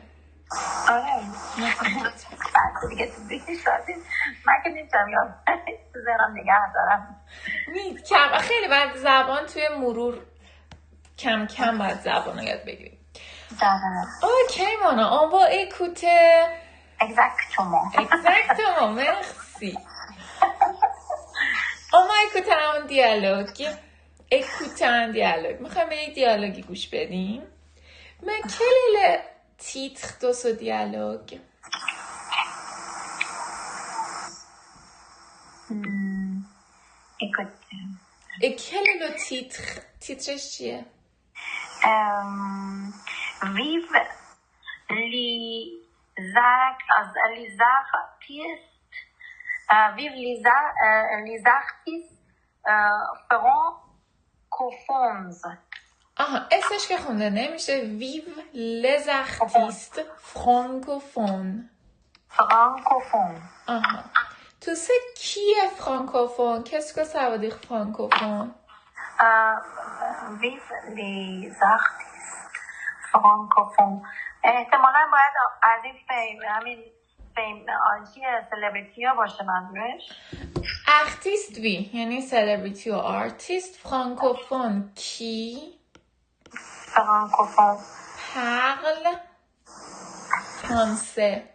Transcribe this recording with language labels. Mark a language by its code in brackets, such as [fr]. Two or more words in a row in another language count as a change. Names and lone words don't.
[fa] آره دیگه تو دیگه شدیم من که نیستم یاد تو ذهنم نگه دارم. خیلی بعد زبان توی مرور کم کم باید زبان رو یاد بگیریم. اوکی مونا، [fr] on va écouter. Exactement, merci. On va écouter un dialogue. Écouter un dialogue. [fa] میخوایم به یک دیالوگی گوش بدیم. [fr] Mais quel est le titre de ce dialogue? Écoute. Et quel est le titre? [fa] Titrش چیه؟ [fr] Vive les artistes. Vive les artistes feront francophones. [fa] آها اسمش که خونده نمیشه. [fr] vive les artistes francophones. Francophones. [fa] آها تو سه کیه فرانکوفون؟ [fr] Qu'est-ce que ça veut dire francophone? Vive les artistes francophones. [fa] احتمالا باید از این همین چیه سلبریتی ها باشه منظورش. ارتیست وی یعنی سلبریتی و آرتیست. فرانکوفون کی؟ فرانکوفون [fr] parle français.